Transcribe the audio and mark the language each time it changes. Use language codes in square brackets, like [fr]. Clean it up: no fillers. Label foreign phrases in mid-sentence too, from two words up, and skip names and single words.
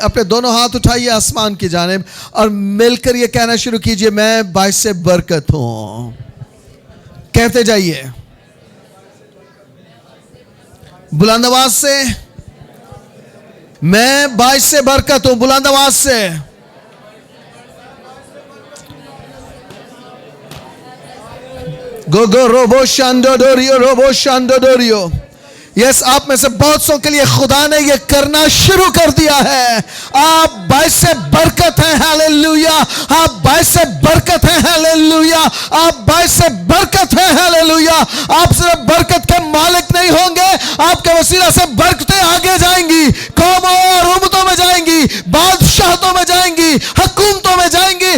[ur] اپنے دونوں ہاتھ اٹھائیے آسمان کی جانب اور مل کر یہ کہنا شروع کیجئے میں باعث سے برکت ہوں. کہتے جائیے بلند آواز سے, میں باعث سے برکت ہوں. بلند آواز سے. گو گو روبو شاندو ڈوریو, روبو شاندو ڈوریو. یس, آپ میں سے بہت سو کے لیے خدا نے یہ کرنا شروع کر دیا ہے. آپ باعث سے برکت ہیں. ہاللیلویا. آپ باعث سے برکت ہیں. ہاللیلویا. آپ باعث سے برکت ہیں. ہاللیلویا. آپ صرف برکت کے مالک نہیں ہوں گے, آپ کے وسیلہ سے برکتیں آگے جائیں گی, قوموں اور امتوں میں جائیں گی, بادشاہتوں میں جائیں گی, حکومتوں میں جائیں گی.